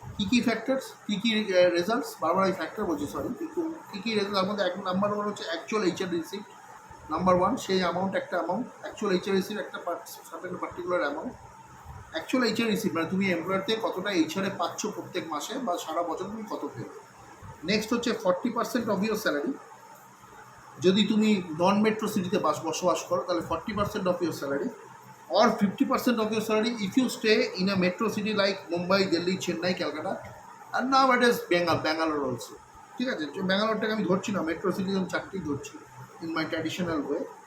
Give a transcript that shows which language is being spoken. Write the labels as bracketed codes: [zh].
[bn] কি ফ্যাক্টরস, কি রেজাল্টস, বারবার এই ফ্যাক্টর বলছি সরি, কিন্তু কি রেজাল্ট, তার মধ্যে এক নাম্বার ওয়ান হচ্ছে actual HRA receipt. Number one সেই অ্যামাউন্ট, একটা অ্যামাউন্ট অ্যাকচুয়াল এইচআর রিসিপ্ট, একটা certain particular amount. Actual HR receipt মানে তুমি এমপ্লয়ার থেকে কতটা এইচআরএ পাচ্ছ প্রত্যেক মাসে বা সারা বছর তুমি কত পেও। [en] next হচ্ছে 40% of your salary, [bn] যদি তুমি নন মেট্রো সিটিতে বসবাস করো তাহলে [en] 40% of your salary, or 50% of your salary if you stay in a metro city like Mumbai, Delhi, Chennai, Calcutta, and nowadays Bangalore also, [bn] ঠিক আছে। ব্যাঙ্গালোরটাকে আমি ধরছি না, মেট্রো সিটি আমি চারটেই ধরছি [en] In my traditional way.